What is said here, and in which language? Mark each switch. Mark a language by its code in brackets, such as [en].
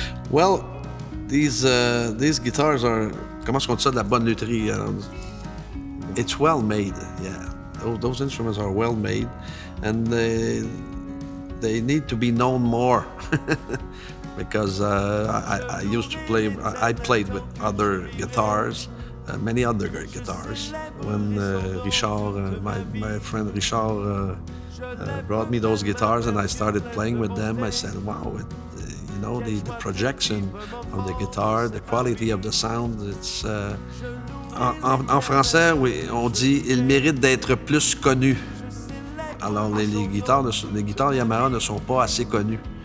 [en] Well, these guitars are, [fr] comment est-ce qu'on dit ça, de la bonne lutherie. [en] It's well made, yeah. Those instruments are well made, and they need to be known more. Because I used to play, I played with other guitars, many other guitars. When Richard, my friend Richard, brought me those guitars and I started playing with them, I said, wow, the projection of the guitar, the quality of the sound, it's... [fr] en français, oui, on dit « il mérite d'être plus connu ». Alors, les guitares Yamaha ne sont pas assez connues.